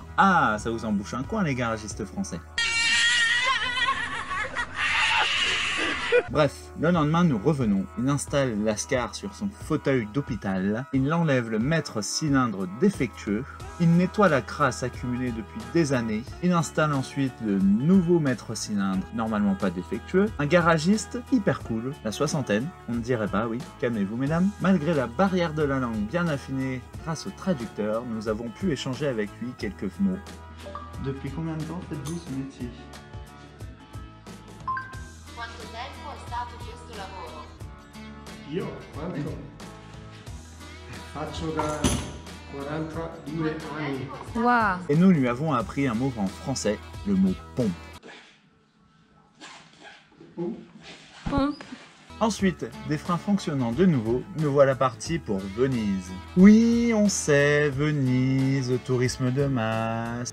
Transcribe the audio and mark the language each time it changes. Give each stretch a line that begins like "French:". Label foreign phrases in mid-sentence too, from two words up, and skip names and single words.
French: Ah, ça vous embouche un coin les garagistes français. Bref, le lendemain nous revenons, il installe Lascar sur son fauteuil d'hôpital, il enlève le maître cylindre défectueux, il nettoie la crasse accumulée depuis des années, il installe ensuite le nouveau maître cylindre, normalement pas défectueux, un garagiste hyper cool, la soixantaine, on ne dirait pas, oui, calmez-vous mesdames. Malgré la barrière de la langue bien affinée grâce au traducteur, nous avons pu échanger avec lui quelques mots. Depuis combien de temps faites-vous ce métier?
Italian: Quanto tempo è stato questo lavoro? Io quanto? Faccio da 42 anni.
French: Waouh! Et nous lui avons appris un mot en français, le mot pompe. Ensuite, des freins fonctionnant de nouveau, nous voilà partis pour Venise. Oui, on sait, Venise, tourisme de masse.